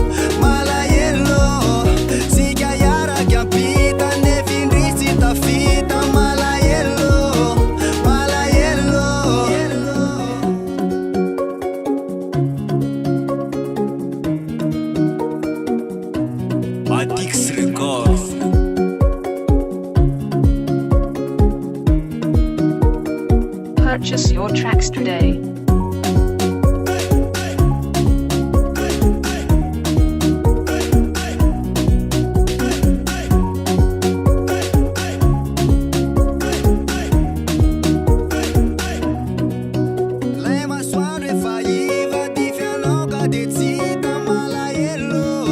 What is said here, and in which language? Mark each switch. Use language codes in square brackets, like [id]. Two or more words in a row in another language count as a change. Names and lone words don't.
[mg] sika iaraky ampita nefindrisy tafita malahelo Adix Records. [en] Purchase your tracks today. [mg] lay masoandro efa iva tify anao ka de tsika malahelo